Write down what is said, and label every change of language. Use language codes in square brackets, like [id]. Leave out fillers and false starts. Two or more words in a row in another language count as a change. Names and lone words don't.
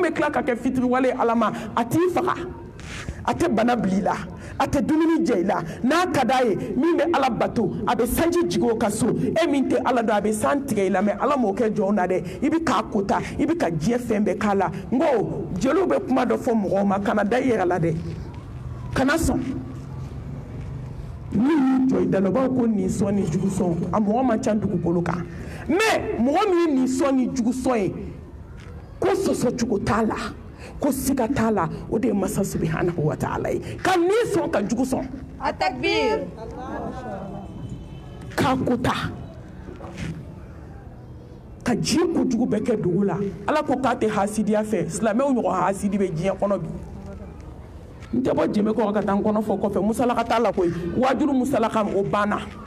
[bm] bɛ tila ka kɛ fitiriwale Ala ma a t'i faga a tɛ bana bil'i la a tɛ dumuni jɛ i la n'a ka d'a ye min bɛ Ala bato a bɛ sanji jigin o ka so min tɛ Ala dɔn a bɛ san tigɛ i la mɛ Ala m'o kɛ jɔn na dɛ i bɛ k'a kota i bɛ ka diɲɛ fɛn bɛɛ k'a la n ko jeliw bɛ kuma dɔ fɔ mɔgɔw ma kana da i yɛrɛ la dɛ kana sɔn ni y'i jɔ i da la u b'a fɔ ko nin sɔn ni jugu sɔn a mɔgɔ man ca dugukolo kan mɛ mɔgɔ min ye nin sɔn ni jugu sɔn ye ko sɔsɔ cogo t'a la ko siga t'a la o de ye masa [ar] سبحانه وتعالى [bm] ye ka nin sɔn ka jugu sɔn a takbir k'a kota ka diɲɛ kojugu bɛɛ kɛ dugu la Ala ko k'a tɛ hasidiya fɛ silamɛw ɲɔgɔn hasidi bɛ diɲɛ kɔnɔ bi n tɛ bɔ jɛmɛ kɔrɔ ka taa n kɔnɔ fɔ kɔfɛ musalaka t'a la koyi wajuru musalaka o banna